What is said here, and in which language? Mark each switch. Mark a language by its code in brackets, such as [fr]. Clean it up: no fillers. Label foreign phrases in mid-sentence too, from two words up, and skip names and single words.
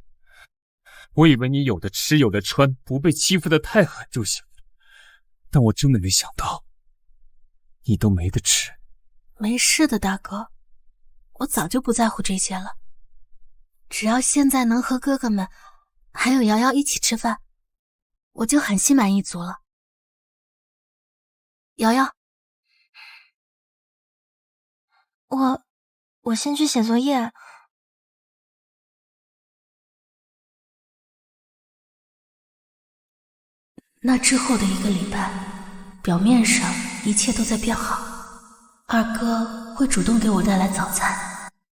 [zh] 我以為你有的吃有的穿，不被欺負得太狠就行了，但我真的沒想到，你都沒得吃。沒事的，大哥，我早就不在乎這些了。只要現在能和哥哥們還有瑤瑤一起吃飯，我就很心滿意足了。瑤瑤，我先去寫作業。那之後的1個禮拜，表面上一切都在變好，二哥會主動給我帶來早餐。